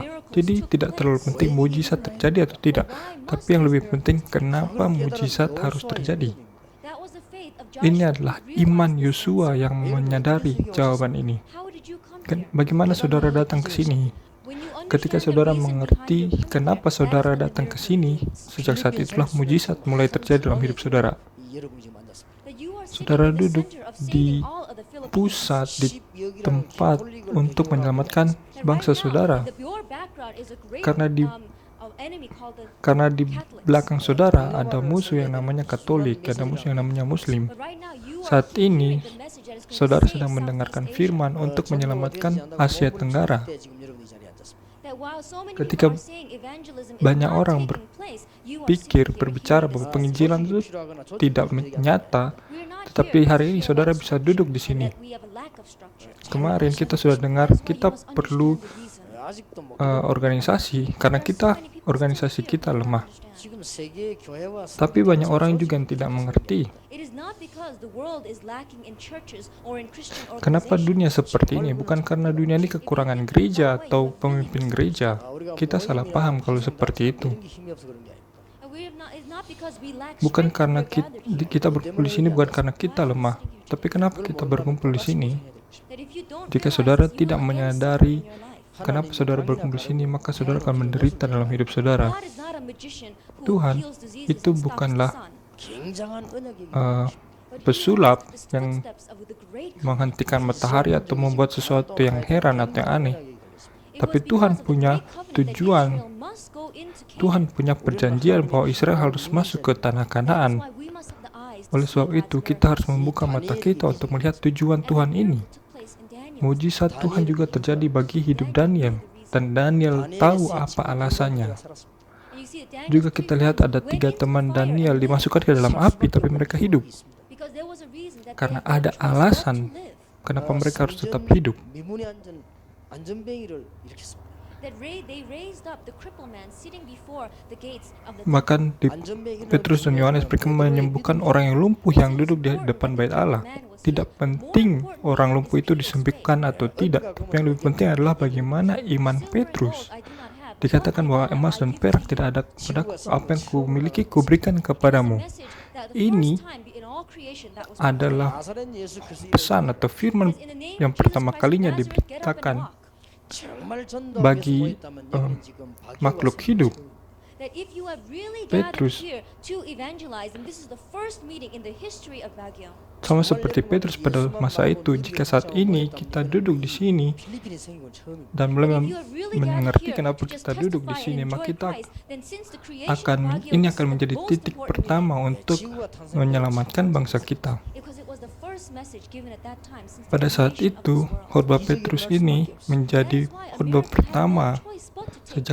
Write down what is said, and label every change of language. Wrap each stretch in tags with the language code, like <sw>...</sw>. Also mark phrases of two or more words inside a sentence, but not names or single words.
<id>Jadi tidak terlalu penting mujizat terjadi atau tidak. Tapi yang lebih penting kenapa mujizat harus terjadi. Ini adalah iman Yosua yang menyadari jawaban ini. Bagaimana saudara datang ke sini? Ketika saudara mengerti kenapa saudara datang ke sini, sejak saat itulah mujizat mulai terjadi dalam hidup saudara.</id> <ko>여러분이 지금 앉았습니다.</ko> <id>Saudara duduk di pusat, di tempat untuk menyelamatkan bangsa saudara. Karena di belakang saudara ada musuh yang namanya Katolik, ada musuh yang namanya Muslim. Saat ini, saudara sedang mendengarkan firman untuk menyelamatkan Asia Tenggara. Ketika banyak orang Berbicara bahwa penginjilan itu tidak nyata, tetapi hari ini saudara bisa duduk di sini. Kemarin kita sudah dengar kita perlu</id> <ko>아직도 뭐</ko> <id>organisasi karena organisasi kita lemah.</id> <ko>지금 세계 교회와</ko> <id>Tapi banyak orang juga yang tidak mengerti kenapa dunia seperti ini. Bukan karena dunia ini kekurangan gereja atau pemimpin gereja. Kita salah paham kalau seperti itu.</id> <ko>이런 게 힘이 없어 그런 게 아닙니다.</ko> <id>Bukan karena kita berkumpul di sini bukan karena kita lemah. Tapi kenapa kita berkumpul di sini? Jika saudara tidak menyadari kenapa saudara berkumpul di sini, maka saudara akan menderita dalam hidup saudara. Tuhan itu bukanlah</id> <ko>굉장한 언약이</ko> <id>pesulap yang menghentikan matahari atau membuat sesuatu yang heran atau yang aneh. Tapi Tuhan punya tujuan. Tuhan punya perjanjian bahwa Israel harus masuk ke tanah Kanaan. Oleh sebab itu, kita harus membuka mata kita untuk melihat tujuan Tuhan ini. Mujizat Tuhan juga terjadi bagi hidup Daniel, dan Daniel tahu apa alasannya. Juga kita lihat ada 3 teman Daniel dimasukkan ke dalam api, tapi mereka hidup. Karena ada alasan kenapa mereka harus tetap hidup.</id> <ko>미문의 안전뱅이를 일으켰습니다.</ko> <id>Bahkan Petrus dan Yohanes mereka menyembuhkan orang yang lumpuh yang duduk di depan bait Allah. Tidak penting orang lumpuh itu disembuhkan atau tidak, tapi yang lebih penting adalah bagaimana iman Petrus. Dikatakan bahwa emas dan perak tidak ada padaku, apa yang ku miliki kuberikan kepadamu. Ini adalah</id> <ko>나사렛 예수 그리스도의</ko> <id>pesan atau firman yang pertama kalinya diberitakan</id> <ko>정말 전도</ko> <id>bagi</id> <ko>있다면 여러분 지금</ko> <id>makhluk hidup.</id> <en>that if you have really Petrus. gathered here to evangelize, and this is the first meeting in the history of Baguio.</en> <id>Sama seperti Petrus pada masa itu, jika saat ini kita duduk di sini</id> <ko>필리핀에 생긴 건 처음입니다.</ko> <id>dan</id> <en>If</en> <id>mulai</id> <en>you have really</en> <id>mengerti</id> <en>gathered here</en> <id>kenapa</id> <en>to just</en> <id>kita duduk di</id> <en>testify</en> <id>sini,</id> <en>and</en> <id>maka</id> <en>enjoy</en> <id>kita</id> <en>Christ, then since the creation of Baguio,</en> <id>ini</id> <en>this</en> <id>akan</id> <en>is the</en> <id>menjadi</id> <en>most</en> <id>titik</id> <en>important</en> <id>pertama</id> <en>meeting.</en> <id>untuk menyelamatkan bangsa kita.</id> <en>Because it was the first message given at that time since the</en> <id>Pada saat</id> <en>creation of</en> <id>itu,</id> <en>this world.</en> <id>khotbah Petrus ini menjadi</id> <en>That is why</en> <id>khotbah</id> <en>America</en> <id>pertama</id> <en>had no choice but to take</en> <id>sejak</id>